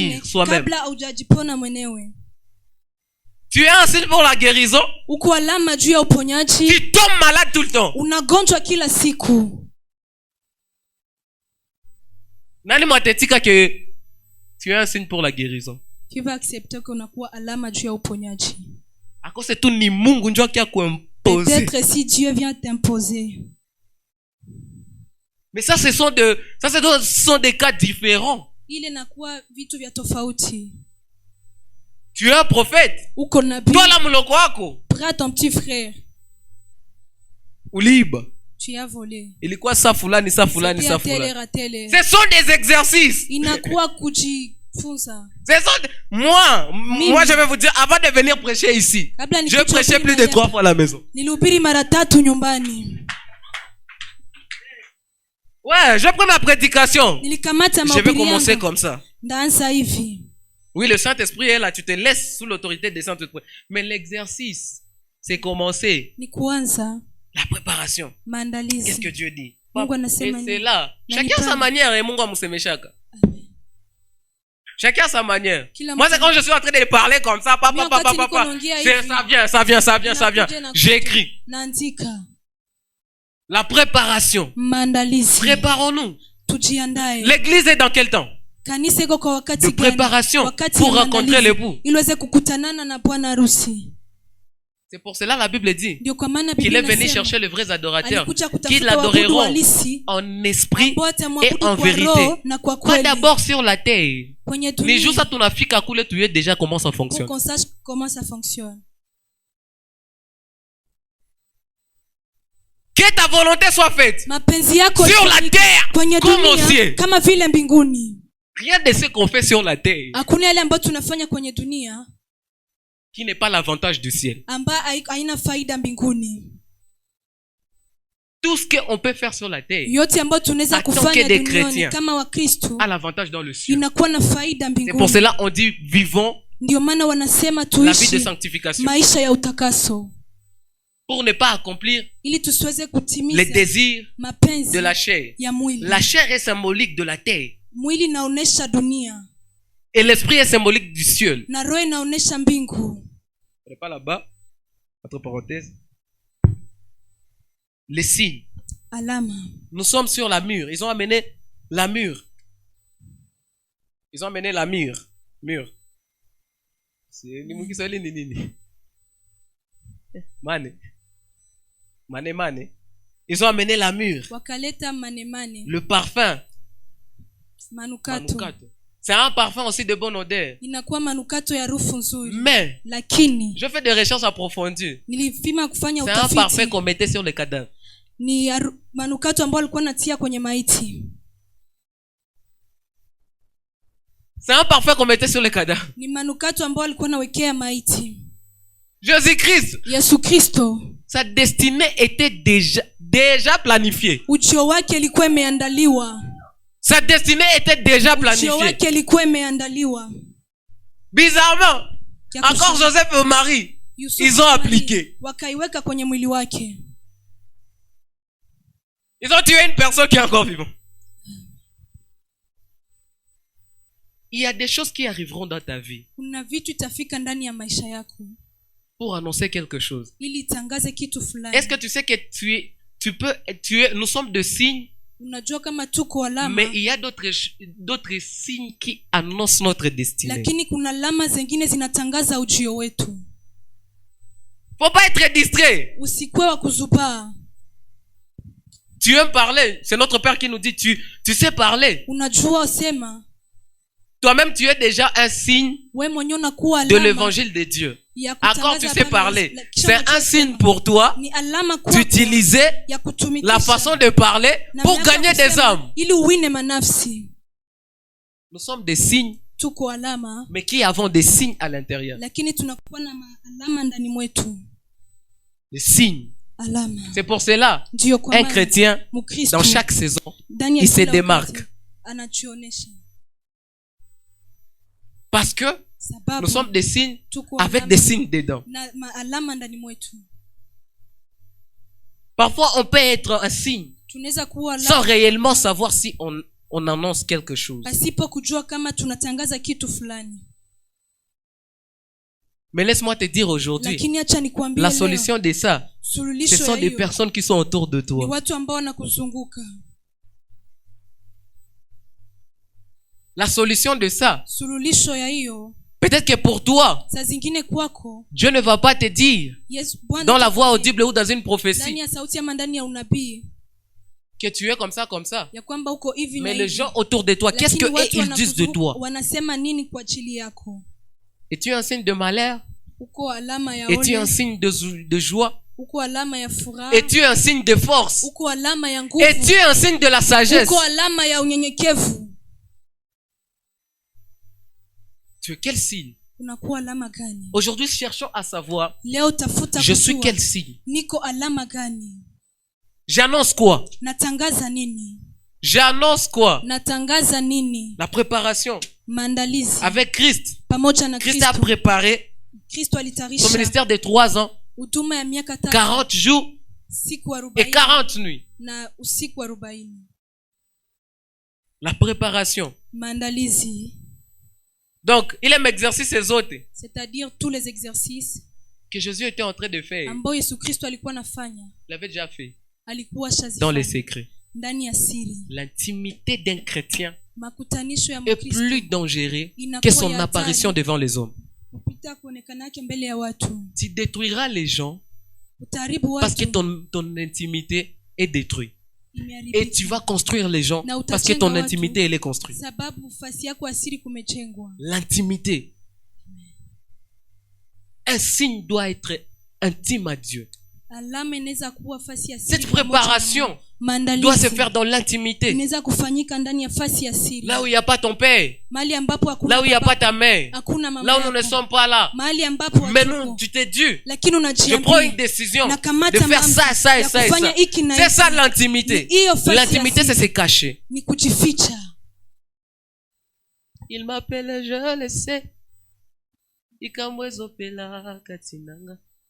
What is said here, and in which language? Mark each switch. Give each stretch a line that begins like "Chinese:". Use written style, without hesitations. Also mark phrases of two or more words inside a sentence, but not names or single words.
Swahili: wengine
French: soi-même.
Swahili: kabla haujajipona mwenyewe.
French: Tu es un signe pour la guérison.
Swahili: Uko alama juu ya uponyaji.
French: Tu tombes malade tout le temps.
Swahili: Unagonjwa kila siku. Nani mwatetika
French: que tu es un signe pour la guérison? Qui va accepter que
Swahili: unakuwa alama juu ya uponyaji?
French: À cause c'est tout
Swahili: ni Mungu ndio kia kuimposer.
French: Peut-être si Dieu vient t'imposer. Mais ça ce sont des cas différents.
Swahili: Ile nakuwa vitu vya tofauti.
French: Tu es un prophète.
Swahili: Uko nabii.
French: Toi la
Swahili: muloko wako.
French: Prends ton petit frère.
Swahili: Uliba.
French: Tu as volé.
Swahili: Ilikuwa saa fulani saa fulani saa
French: C'était
Swahili: fulani. ratele.
French: Ce sont des exercices.
Swahili: Inakuwa kujifunza.
French: Moi je vais vous dire, avant de venir prêcher ici,
Swahili: Kabla
French: je
Swahili: nikuje
French: prêchais plus de
Swahili: kuhubiri
French: 3 fois à la maison.
Swahili: Nilihubiri mara 3 nyumbani.
French: Ouais, je prends ma prédication.
Swahili: Nilikamata
French: Je vais
Swahili: mahubiri
French: commencer
Swahili: yangu.
French: comme ça.
Swahili: Ndaanza hivi.
French: Oui, le Saint-Esprit est là, tu te laisses sous l'autorité des Saint-Esprit. Mais l'exercice, c'est commencer.
Swahili: Ni kuanza
French: La préparation.
Swahili: maandalizi.
French: Qu'est-ce que Dieu dit?
Swahili: Mungu
French: Et
Swahili: anasema
French: c'est
Swahili: nini?
French: là.
Swahili: Na
French: Chacun
Swahili: nipa-
French: sa manière et
Swahili: Mungu amusemeshaka.
French: Amen. Chacun sa manière.
Swahili: Kila
French: Moi,
Swahili: mtu-
French: c'est quand je suis en train de parler comme ça,
Swahili: Mimi wakati niko naongea hivi,
French: ça vient, ça vient, ça vient, ça vient.
Swahili: Nakuja na
French: J'écris.
Swahili: naandika.
French: La préparation.
Swahili: Maandalizi.
French: Préparons-nous.
Swahili: Tujiandae.
French: L'église est dans quel temps?
Swahili: Kanisa iko kwa wakati
French: De
Swahili: gani?
French: préparation
Swahili: Wakati
French: pour
Swahili: ya
French: rencontrer
Swahili: maandalizi.
French: l'époux.
Swahili: Ili uweze kukutanana na bwana harusi.
French: C'est pour cela la Bible dit
Swahili: Ndio kwa maana
French: qu'il
Swahili: Biblia
French: est venu
Swahili: inasema,
French: chercher les vrais adorateurs
Swahili: alikuja
French: qui
Swahili: kutafuta
French: l'adoreront
Swahili: waabudu halisi
French: en esprit
Swahili: ambao
French: et
Swahili: watamwabudu
French: en
Swahili: kwa
French: vérité.
Swahili: roho na kwa
French: Pas
Swahili: kweli.
French: d'abord sur la terre.
Swahili: Kwenye Ni juste dunia
French: à ton Afrique à couler, tu es déjà comment ça pour fonctionne. qu'on sache comment ça fonctionne. Que ta volonté soit faite
Swahili: Mapenzi yako
French: sur la terre
Swahili: kwenye
French: comme au
Swahili: dunia
French: ciel.
Swahili: kama vile mbinguni.
French: Rien de ce qu'on fait sur la terre
Swahili: Hakuna yale ambayo tunafanya kwenye dunia
French: qui n'est pas l'avantage du ciel.
Swahili: ambayo haina faida mbinguni.
French: Tout ce qu'on peut faire sur la terre
Swahili: Yote ambayo tunaweza
French: En tant que
Swahili: kufanya
French: des
Swahili: duniani
French: chrétiens.
Swahili: kama Wakristo
French: a l'avantage dans le ciel.
Swahili: inakuwa na faida
French: C'est pour
Swahili: mbinguni.
French: cela on dit vivons
Swahili: Ndio maana wanasema
French: la vie de
Swahili: tuishi
French: sanctification
Swahili: maisha ya utakaso
French: pour ne pas accomplir
Swahili: ili tusiweze
French: les
Swahili: kutimiza
French: désirs
Swahili: mapenzi
French: de la chair.
Swahili: ya mwili.
French: La chair est symbolique de la terre
Swahili: Mwili inaonesha dunia
French: et l'esprit est symbolique du ciel.
Swahili: na roho inaonesha mbingu.
French: Pas là-bas, entre parenthèses. Les signes.
Swahili: Alama.
French: Nous sommes sur la mur. Ils ont amené la mur. Ils ont amené la mur. Mur. C'est ni. Mane. Mane. Ils ont amené la mur.
Swahili: Wakaleta manemane.
French: Le parfum.
Swahili: Manukato.
French: C'est un parfum aussi de bonne odeur.
Swahili: inakuwa manukato ya harufu nzuri.
French: Mais
Swahili: Lakini
French: je fais des recherches approfondies.
Swahili: nilipima kufanya
French: C'est un parfum
Swahili: utafiti,
French: qu'on mettait sur les cadavres.
Swahili: ni manukato ambayo alikuwa natia kwenye maiti.
French: C'est un parfum qu'on mettait sur les cadavres.
Swahili: Ni manukato ambayo alikuwa nawekea maiti.
French: Jésus-Christ,
Swahili: Yesu Kristo,
French: sa destinée était déjà planifiée.
Swahili: ujio wake ilikuwa imeandaliwa.
French: Sa destinée était déjà
Swahili: Ujio
French: planifiée.
Swahili: wake ilikuwa imeandaliwa.
French: Bizarrement,
Swahili: Ya
French: encore
Swahili: kushangaza.
French: Joseph et Marie,
Swahili: Yusufu
French: ils ont
Swahili: na
French: appliqué.
Swahili: Maria wakaiweka kwenye mwili wake.
French: Ils ont tué une personne qui est encore vivante. Il y a des choses qui arriveront dans ta vie
Swahili: Kuna vitu itafika ndani ya maisha yako
French: pour annoncer quelque chose.
Swahili: ili itangaze kitu fulani.
French: Est-ce que tu sais que nous sommes de signes,
Swahili: Unajua kama tuko alama,
French: mais il y a d'autres signes qui annoncent notre destinée.
Swahili: lakini kuna alama zingine zinatangaza ujio wetu.
French: Faut pas être distrait.
Swahili: Usikuwe wa kuzubaa.
French: Tu aimes parler. C'est notre Père qui nous dit, tu sais parler.
Swahili: Unajua usema,
French: Toi-même, tu es déjà un signe
Swahili: we mwenyewe unakuwa
French: de
Swahili: alama
French: l'évangile de Dieu.
Swahili: ya
French: Encore
Swahili: kutangaza
French: tu sais
Swahili: habari
French: parler.
Swahili: za- kisha
French: C'est un
Swahili: unajua
French: signe
Swahili: kusema.
French: pour toi
Swahili: Ni alama kwako
French: d'utiliser
Swahili: ya kutumikisha
French: la façon de parler
Swahili: na
French: pour
Swahili: miaka
French: gagner des
Swahili: kusema,
French: âmes.
Swahili: ili uwine manafsi.
French: Nous sommes des signes,
Swahili: Tuko alama,
French: mais qui avons des signes à l'intérieur.
Swahili: lakini tunakuwa na alama ndani mwetu.
French: Des signes.
Swahili: Alama
French: C'est pour cela,
Swahili: ndio kwa
French: un
Swahili: maana
French: chrétien,
Swahili: Mkristo
French: dans chaque saison,
Swahili: ndani ya
French: il se
Swahili: kila
French: démarque.
Swahili: wakati anajionesha,
French: Parce que
Swahili: sababu
French: nous sommes des signes
Swahili: tuko
French: avec
Swahili: alama
French: des signes dedans.
Swahili: na alama ndani mwetu.
French: Parfois, on peut être un signe
Swahili: Tunaweza kuwa
French: sans
Swahili: alama
French: réellement savoir si on annonce quelque chose.
Swahili: pasipo kujua kama tunatangaza kitu fulani.
French: Mais laisse-moi te dire aujourd'hui,
Swahili: Lakini acha nikwambie
French: la
Swahili: leo,
French: solution de ça, ce
Swahili: suluhisho
French: sont
Swahili: ya
French: des
Swahili: hiyo
French: personnes qui sont autour de
Swahili: ni
French: toi.
Swahili: watu ambao wanakuzunguka.
French: La solution de ça,
Swahili: Suluhisho ya hiyo,
French: peut-être que pour toi,
Swahili: saa zingine kwako
French: Dieu ne va pas te dire
Swahili: Yesu Bwana
French: dans la voix
Swahili: atakwambia,
French: audible ou dans une
Swahili: ndani
French: prophétie
Swahili: ya sauti ama ndani ya unabii
French: que tu es comme ça.
Swahili: ya kwamba uko hivi na
French: Mais les
Swahili: hivi.
French: gens autour de toi, qu'est-ce
Swahili: Lakini
French: que
Swahili: watu
French: ils disent de
Swahili: wanakuzunguka
French: toi?
Swahili: wanasema nini kwa ajili yako?
French: Es-tu un signe de malheur?
Swahili: Uko alama ya
French: Es-tu un
Swahili: ole,
French: signe de joie?
Swahili: uko alama ya furaha,
French: Es-tu un signe de force?
Swahili: uko alama ya nguvu,
French: Es-tu un signe de la sagesse?
Swahili: uko alama ya unyenyekevu.
French: Tu es quel signe?
Swahili: Unakuwa alama gani?
French: Aujourd'hui, cherchons à savoir,
Swahili: Leo tafuta
French: je suis
Swahili: kujua
French: quel signe?
Swahili: niko alama gani.
French: J'annonce quoi?
Swahili: Natangaza nini?
French: J'annonce quoi?
Swahili: Natangaza nini?
French: La préparation
Swahili: Maandalizi
French: avec Christ.
Swahili: pamoja na
French: Christ a
Swahili: Kristo.
French: préparé
Swahili: Kristo
French: son
Swahili: alitarisha
French: ministère de 3 ans,
Swahili: huduma ya miaka 3,
French: 40 jours
Swahili: siku
French: et
Swahili: 40
French: 40 nuits.
Swahili: na usiku 40.
French: La préparation.
Swahili: Maandalizi,
French: Donc, il aime exercer ces autres c'est-à-dire tous les exercices que Jésus était en train de faire.
Swahili: ambao Yesu Kristo alikuwa nafanya,
French: Il l'avait déjà fait
Swahili: alikuwa
French: dans les
Swahili: shazifanya
French: secrets.
Swahili: ndani ya siri.
French: L'intimité d'un chrétien
Swahili: Makutanisho ya
French: est
Swahili: Mkristo
French: plus dangereux que
Swahili: inakuwa
French: son
Swahili: ya
French: apparition
Swahili: hatari
French: devant les hommes.
Swahili: kupita kuonekana yake mbele ya watu.
French: Tu détruiras les gens
Swahili: Utaharibu
French: parce que
Swahili: watu,
French: ton intimité est détruite. Et
Swahili: imeharibika.
French: tu vas construire les gens
Swahili: Na
French: parce que
Swahili: utajenga
French: ton
Swahili: watu,
French: intimité, elle est construite.
Swahili: sababu fasi yako asiri kumejengwa.
French: L'intimité. Un signe doit être intime à Dieu.
Swahili: Alama inaweza kuwa fasi ya siri.
French: Cette
Swahili: pamoja na
French: préparation
Swahili: Mungu. Maandalizi
French: doit se faire dans l'intimité.
Swahili: inaweza kufanyika ndani ya fasi ya siri,
French: Là où il n'y a pas ton père.
Swahili: mahali ambapo hakuna
French: Là où il n'y a
Swahili: baba,
French: pas ta mère.
Swahili: hakuna mama
French: Là où nous ne
Swahili: yako,
French: sommes pas là.
Swahili: mahali ambapo
French: Mais
Swahili: hatuko.
French: non, tu t'es dit,
Swahili: Lakini
French: je prends une
Swahili: unajiambia
French: décision de
Swahili: nakamata
French: faire
Swahili: mambo
French: ça, ça et
Swahili: ya
French: ça et
Swahili: kufanya
French: ça.
Swahili: hiki na
French: C'est
Swahili: hiki.
French: ça l'intimité.
Swahili: Ni hiyo fasi ya
French: L'intimité, c'est
Swahili: siri.
French: se cacher.
Swahili: Ni kujificha.
French: Il m'appelle, je le sais. Ikamwezo pela katinanga.